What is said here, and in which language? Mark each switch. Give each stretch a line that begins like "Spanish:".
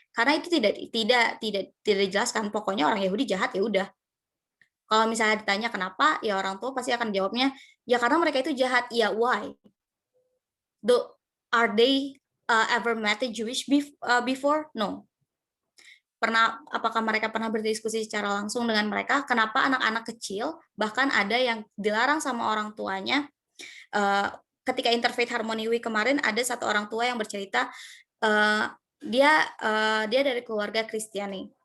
Indonesian: Karena itu tidak dijelaskan. Pokoknya orang Yahudi jahat, ya udah. Kalau misalnya ditanya kenapa, ya orang tua pasti akan jawabnya, ya karena mereka itu jahat.
English: Ya, why? Are they ever met a Jewish before?
Indonesian: No. Apakah mereka pernah berdiskusi secara langsung dengan mereka? Kenapa anak-anak kecil, bahkan ada yang dilarang sama orang tuanya? Ketika Interfaith Harmony Week kemarin, ada satu orang tua yang bercerita, dia dari keluarga Kristiani.